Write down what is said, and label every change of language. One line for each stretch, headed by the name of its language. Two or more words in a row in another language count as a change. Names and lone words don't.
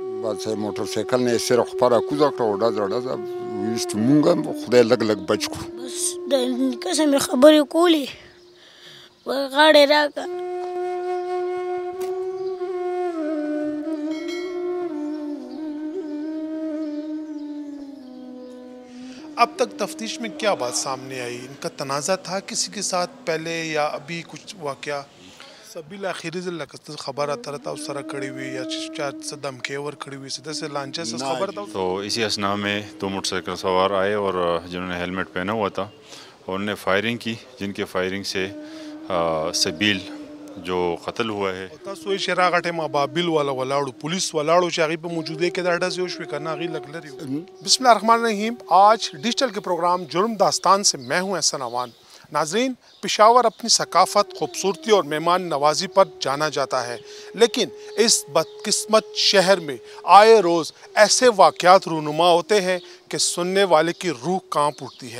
Pashto: بس موټر سایکل نه یې سره خپره کوزه کړه او ډزه ویست مونږ هم خدای لږ لږ بچ کړو. بس د نیکه سره مې خبرې کولې غاړې راکړه.
Urdu: اب تک تفتیش میں کیا بات سامنے آئی؟ ان کا تنازع تھا کسی کے ساتھ پہلے یا ابھی کچھ واقعہ سبیل آخری ضلع کا خبر آتا رہتا اس طرح کھڑی ہوئی یا دھمکی اور کھڑی ہوئی سیدھے سے لانچے سے خبر تھا؟ تو اسی اسنا میں 2 موٹر سائیکل سوار آئے اور جنہوں نے ہیلمٹ پہنا ہوا تھا اور انہوں نے فائرنگ کی، جن کے فائرنگ سے سبیل جو قتل ہوا ہے.
Pashto: تاسو یې شرا غټه مابابل والا ولاړو پولیس ولاړو چې هغې په موجودې کې دا ډزې وشوې که نه هغې لږ لرې.
Arabic: بسم اللہ الرحمن الرحیم.
Urdu: آج ڈیجیٹل کے پروگرام جرم داستان سے میں ہوں احسن عوان. ناظرین، پشاور اپنی ثقافت، خوبصورتی اور مہمان نوازی پر جانا جاتا ہے، لیکن اس بدقسمت شہر میں آئے روز ایسے واقعات رونما ہوتے ہیں کہ سننے والے کی روح کانپ اٹھتی ہے.